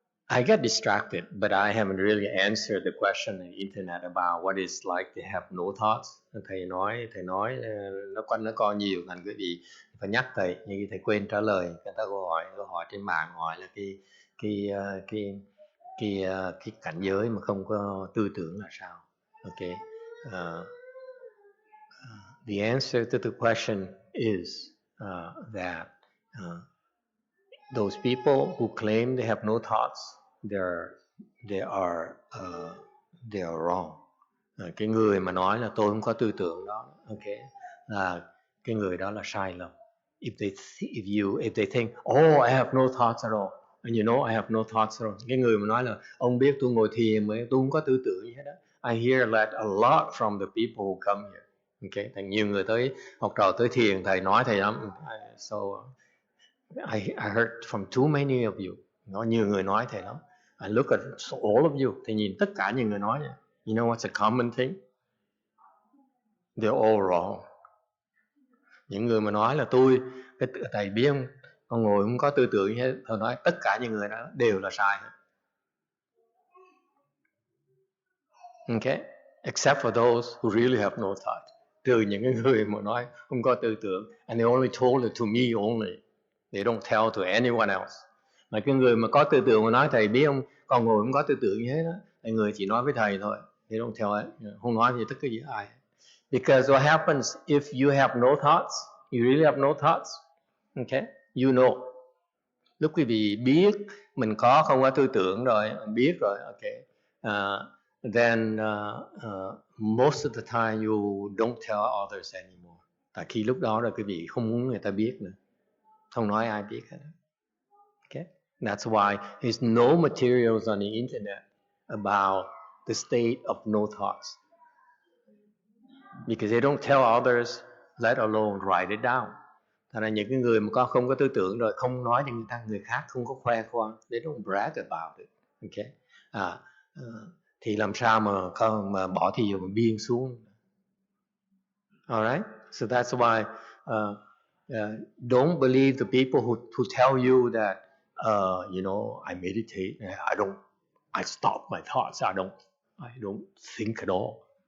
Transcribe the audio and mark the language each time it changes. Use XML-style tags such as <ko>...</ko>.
<en>I got distracted, but I haven't really answered the question on the internet about what it's like to have no thoughts.</en> <vi>Thầy nói nó còn nhiều, thành quý vị phải nhắc thầy, nhưng thầy quên trả lời. Người ta câu hỏi trên mạng hỏi là cái cảnh giới mà không có tư tưởng là sao?</vi> <en>Okay. The answer to the question is that those people who claim they have no thoughts, they are wrong.</en> <vi>Cái người mà nói là tôi không có tư tưởng đó, okay, là cái người đó là sai lầm.</vi> <en>If they think, oh, I have no thoughts at all, And you know I have no thoughts at all.</en> <vi>Cái người mà nói là ông biết tôi ngồi thiền mà tôi không có tư tưởng gì hết đó.</vi> <en>I hear that a lot from the people who come here.</en> <vi>Okay, thành nhiều người tới học trò tới thiền, thầy nói thầy lắm.</vi> <en>So I heard from too many of you.</en> <vi>Có nhiều người nói thầy lắm.</vi> <en>I look at all of you.</en> <vi>Thầy nhìn tất cả những người nói này.</vi> <en>You know what's a common thing? They're all wrong.</en> <vi>Những người mà nói là thầy biết không, con ngồi không có tư tưởng hết, thầy nói tất cả những người đó đều là sai hết.</vi> <en>Okay? Except for those who really have no thought.</en> <vi>Trừ những người mà nói không có tư tưởng.</vi> <en>And they only told it to me only. They don't tell to anyone else.</en> <vi>Mà cái người mà có tư tưởng mà nói thầy biết không, con ngồi không có tư tưởng như thế đó, thì người chỉ nói với thầy thôi.</vi> <en>They don't tell it.</en> <vi>Không nói gì tất cả gì ai.</vi> <en>Because what happens if you have no thoughts, you really have no thoughts, okay? You know.</en> <vi>Lúc quý vị biết mình có không có tư tưởng rồi, mình biết rồi, okay.</vi> <en>Then most of the time you don't tell others anymore.</en> <vi>Tại khi lúc đó là quý vị không muốn người ta biết nữa, không nói ai biết hết.</vi> <en>Okay? That's why there's no materials on the internet about the state of no thoughts. Because they don't tell others, let alone write it down.</en> <vi>Thành ra những cái người mà không có tư tưởng rồi không nói cho người khác không có khoe khoang,</vi> <en>they don't brag about it.</en> <vi>Okay? Thì làm sao mà bỏ thì giờ mà biên xuống.</vi> <en>Alright? So that's why don't believe the people who tell you that you know, I meditate, I stop my thoughts, I don't think at all.</en>